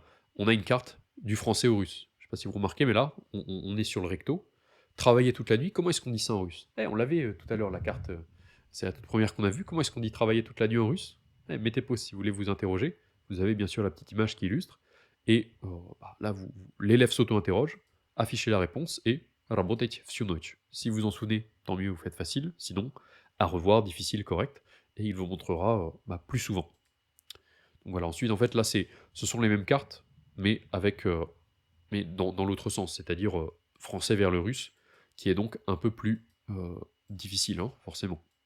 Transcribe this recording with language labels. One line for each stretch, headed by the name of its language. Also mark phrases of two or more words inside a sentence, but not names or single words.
French: On a une carte du français au russe. Je ne sais pas si vous remarquez, mais là, on est sur le recto. Travailler toute la nuit, comment est-ce qu'on dit ça en russe? On l'avait tout à l'heure, la carte. C'est la toute première qu'on a vue. Comment est-ce qu'on dit travailler toute la nuit en russe? Mettez pause si vous voulez vous interroger. Vous avez bien sûr la petite image qui illustre. Et là, l'élève s'auto-interroge, affichez la réponse et
Russian: работать всю ночь.
French: Si vous en souvenez, tant mieux, vous faites facile. Sinon, à revoir, difficile, correct. Et il vous montrera plus souvent. Donc voilà, ensuite, en fait, là, ce sont les mêmes cartes, mais mais dans l'autre sens, c'est-à-dire français vers le russe, qui est donc un peu plus difficile, hein, forcément.